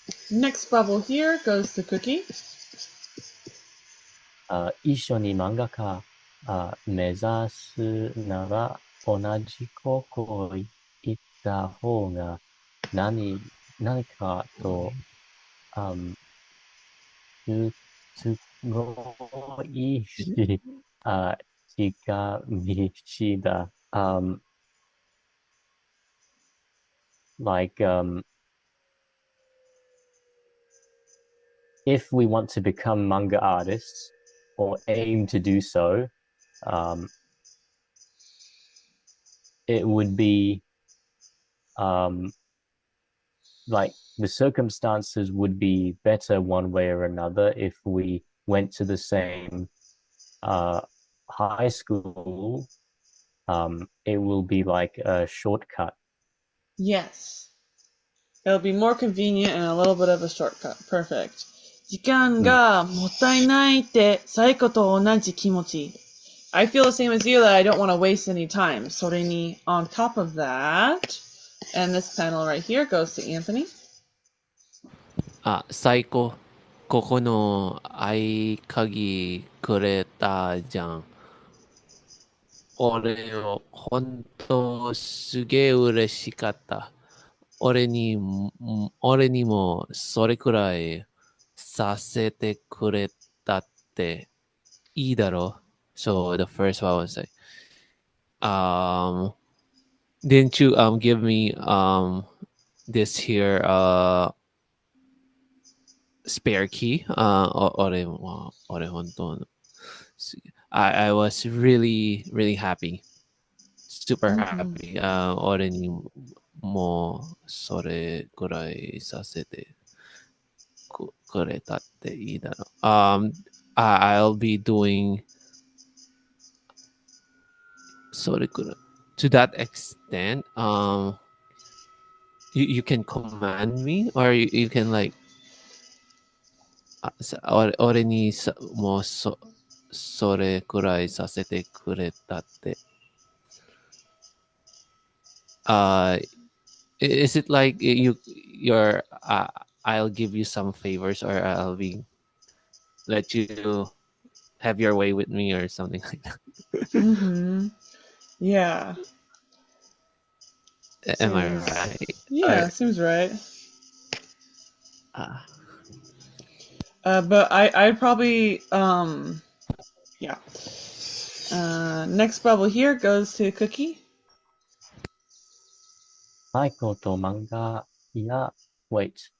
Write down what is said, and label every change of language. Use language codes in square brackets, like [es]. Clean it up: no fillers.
[en] Next bubble here goes to Cookie. [ja] 一緒に漫画家目指すなら同じ高校行った方が何かと、すごいし、近道だ。 [en] Like, if we want to become manga artists or aim to do so, it would be like the circumstances would be better one way or another if we went to the same high school. It will be like a shortcut. Yes. It'll be more convenient and a little bit of a shortcut. Perfect. [ja] 時間がもったいないってサイコと同じ気持ち。 [en] I feel the same as you that I don't want to waste any time. [ja] それに [en] on top of that, and this panel right here goes to Anthony. [ja] 最高。ここの合鍵くれたじゃん。俺を本当すげえ嬉しかった。俺にもそれくらいさせてくれたっていいだろ。 [en] So the first one was like, didn't you give me this here spare key? [ja] 俺本当の [en] I was really really happy, super happy. [ja] 俺にもそれくらいさせてくれたっていいだろ。 [en] I'll be doing [ja] それくらい [en] to that extent. You can command me or you can like [ja] 俺にもうそれくらいさせてくれたって。 [en] Is it like you're I'll give you some favors or I'll be let you have your way with me or something like that? Yeah. Am I right? Yeah, seems right. But I'd probably yeah. Next bubble here goes to Cookie. [ja] サイコと漫画 [en] wait.